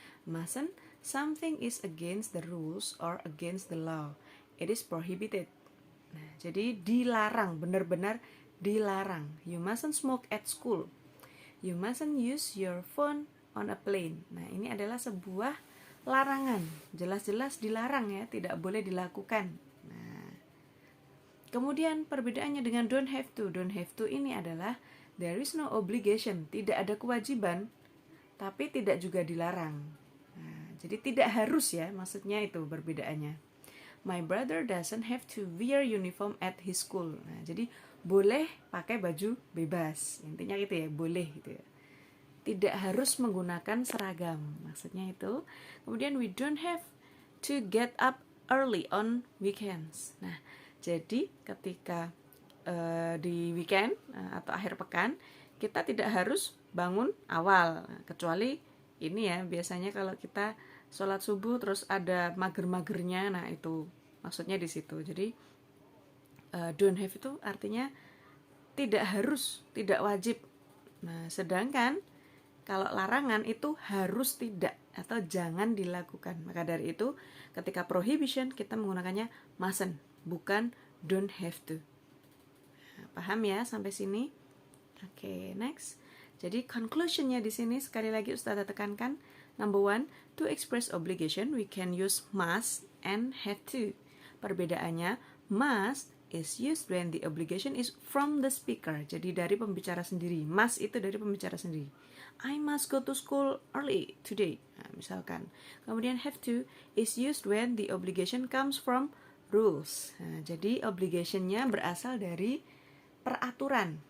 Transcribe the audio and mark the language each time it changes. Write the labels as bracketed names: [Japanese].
[English] Mustn't, something is against the rules or against the law. It is prohibited. [Indonesian] Nah, jadi dilarang, benar-benar dilarang. [English] You mustn't smoke at school. You mustn't use your phone on a plane. [Indonesian] Nah, ini adalah sebuah larangan. Jelas-jelas dilarang ya, tidak boleh dilakukan. Nah, kemudian perbedaannya dengan don't have to. Don't have to ini adalah [English] there is no obligation, [Indonesian] tidak ada kewajiban, tapi tidak juga dilarang. Nah, jadi tidak harus ya, maksudnya itu perbedaannya. [English] My brother doesn't have to wear uniform at his school. [Indonesian] Nah, jadi boleh pakai baju bebas. Intinya gitu ya, boleh gitu ya. Tidak harus menggunakan seragam. Maksudnya itu. [English] Kemudian we don't have to get up early on weekends. [Indonesian] Nah, jadi ketika di weekend atau akhir pekan, kita tidak harus bangun awal. Nah, kecuali ini ya, biasanya kalau kita sholat subuh terus ada mager-magernya, nah itu maksudnya di situ. Jadi don't have itu artinya tidak harus, tidak wajib. Nah, sedangkan kalau larangan itu harus tidak atau jangan dilakukan. Maka dari itu ketika prohibition kita menggunakannya mustn't, bukan don't have to. Nah, paham ya sampai sini? Oke, next. Jadi conclusionnya di sini sekali lagi Ustazah tekankan. [English] Number 1, to express obligation we can use must and have to. Perbedaannya, must is used when the obligation is from the speaker. [Indonesian] Jadi dari pembicara sendiri. Must itu dari pembicara sendiri. [English] I must go to school early today. [Indonesian] Nah, misalkan. [English] Kemudian have to is used when the obligation comes from rules. [Indonesian] Nah, jadi obligationnya berasal dari peraturan.